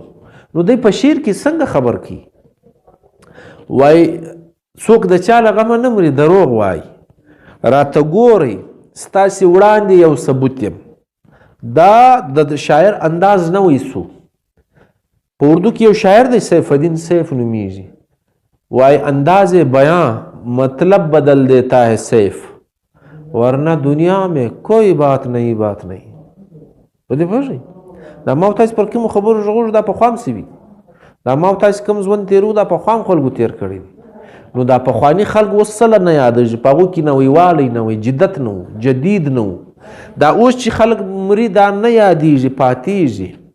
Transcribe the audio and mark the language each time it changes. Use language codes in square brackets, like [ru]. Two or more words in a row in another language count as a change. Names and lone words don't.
[ps] نو دی په شعر کې څنګه خبر کوي؟ وایي څوک د چا له غمه نه مري دروغ وایي، راته ګورئ ستاسې وړاندې یو ثبوت یم. دا د شاعر انداز نه ویسو. په اردو کې یو شاعر دی سیف الدین سیف نومیږي، وایي [ur] انداز بیان مطلب بدل دیتا ہے سیف، ورنہ دنیا میں کوئی بات نہیں بات نہیں. [ps] په دې پوهېږئ؟ دا ما تاسې پر کومو خبرو غږوږو دا پخوا هم سوي، دا ما تاسې کوم ژوند تېرو دا پخوا هم خلکو تېر کړی دی. نو دا پخواني خلک اوس څه نه یادېږي، په هغو کې نویوالی نه وي، جدت نه و، جدید نه و. دا اوس چې خلک مري دا نه یادېږي، پاتېږي.